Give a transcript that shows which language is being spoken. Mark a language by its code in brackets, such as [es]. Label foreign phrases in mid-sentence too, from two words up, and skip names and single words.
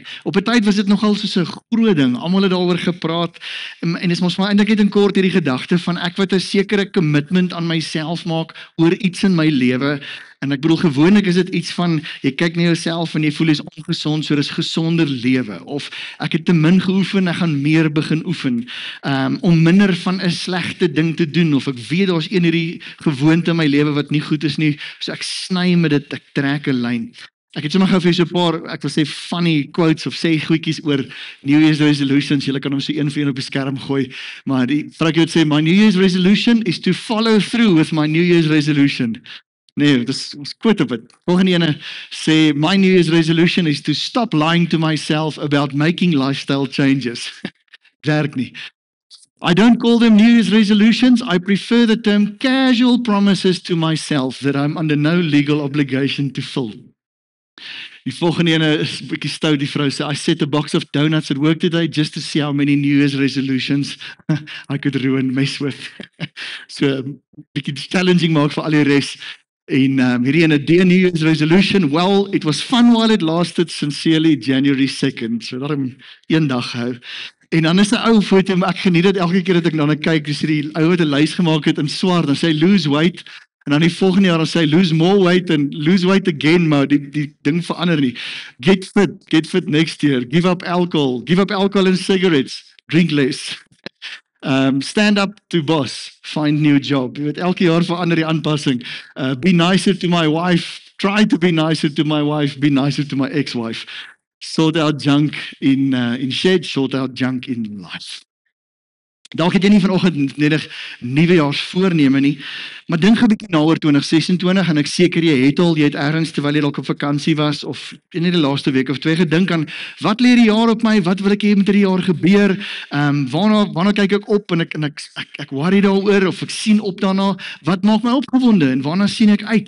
[af] Op 'n tyd was dit nogal soos 'n groot ding, almal het daaroor gepraat, en dis mos maar eintlik net in kort hierdie gedagte van ek wat 'n sekere commitment aan myself maak oor iets in my lewe, en ek bedoel gewoonlik is dit iets van, jy kyk na jouself en jy voel jy's ongesond, so dis gesonder lewe, of ek het te min geoefen, ek gaan meer begin oefen, om minder van 'n slegte ding te doen, of ek weet daar's een hierdie gewoonte in my lewe wat nie goed is nie, so ek sny met dit, ek trek 'n lyn. Ek het sommer gou vir so 'n paar, ek wil sê [en] funny quotes [af] of sê goedjies oor [en] New Year's resolutions. [af] Julle kan hom so een vir een op die skerm gooi. Maar die vroukie het sê, [en] my New Year's resolution is to follow through with my New Year's resolution. [af] Nee, dis ons quote op dit. Volgende ene sê, [en] my New Year's resolution is to stop lying to myself about making lifestyle changes. [af] Werk nie. [en] I don't call them New Year's resolutions. I prefer the term casual promises to myself that I'm under no legal obligation to fill. [af] Die volgende ene is 'n bietjie stout, die vrou sê, [en] I set a box of donuts at work today just to see how many New Year's resolutions I could ruin mess with. [af] So, bietjie challenging maak vir al die res. En hierdie ene, [en] dear New Year's resolution, well, it was fun while it lasted, sincerely January 2nd. [af] So daarom een dag hou. En dan is 'n ou foto, maar ek geniet dit elke keer dat ek daarna kyk, dis hierdie ou wat 'n lys gemaak het in swart, dan sê hy [en] lose weight, [af] en dan die volgende jaar dan sê hy [en] lose more weight and lose weight again, [af] maar die ding verander nie. [en] Get fit next year, give up alcohol and cigarettes, drink less. Stand up to boss, find new job. [af] Jy weet, elke jaar verander die aanpassing. [en] Be nicer to my wife, try to be nicer to my wife, be nicer to my ex-wife. Sort out junk in shed, sort out junk in life. [af] Dalk het jy nie vanoggend net nuwejaarsvoorneme nie, maar dink 'n bietjie na oor 2026 en ek seker jy het ergens terwyl jy dalk op vakansie was of in die laaste week of twee gedink aan wat lê die jaar op my, wat wil ek hê met hierdie jaar gebeur? Waarna kyk ek op en ek worry daaroor of ek sien op daarna, wat maak my opgewonde en waarna sien ek uit?